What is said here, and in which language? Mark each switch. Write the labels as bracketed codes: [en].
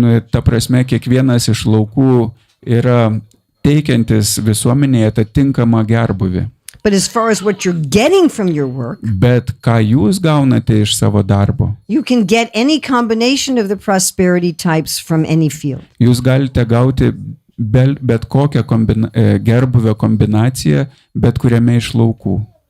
[lt] Ta prasme, kiekvienas iš laukų yra teikiantis visuomenėje atitinkamą gerbuvį. [en] But as far as what you're getting from your work, [lt] Bet ką jūs gaunate iš savo darbo? [en] you can get any combination of the prosperity types from any field. [lt] Jūs galite gauti bet kokią gerbuvio kombinaciją bet kuriame iš laukų.